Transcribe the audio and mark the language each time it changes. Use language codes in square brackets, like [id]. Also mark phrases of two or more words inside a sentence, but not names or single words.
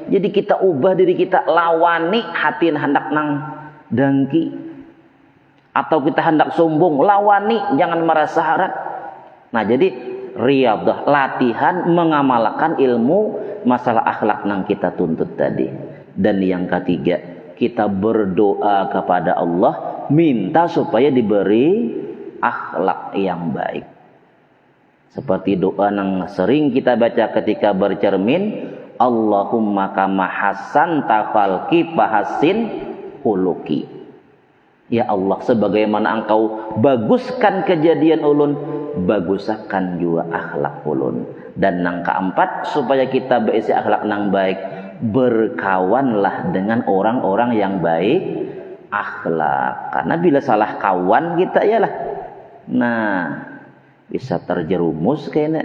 [bjn] Jadi kita ubah diri kita, lawani hati hendak nang dengki. Atau kita hendak sombong, lawani, jangan merasa harap. Nah, jadi riyadhah, latihan mengamalkan ilmu masalah akhlak nang kita tuntut tadi. [id] Dan yang ketiga, kita berdoa kepada Allah, minta supaya diberi akhlak yang baik. [bjn] Seperti doa nang sering kita baca ketika bercermin, [ar] اللهم كما حسنت خلقي فحسن خلقي. [bjn] Ya Allah, sebagaimana engkau baguskan kejadian ulun, baguskan juga akhlak ulun. Dan nang keempat, supaya kita berisi akhlak nang baik, berkawanlah dengan orang-orang yang baik akhlak. Karena bila salah kawan kita yalah, nah bisa terjerumus kayaknya.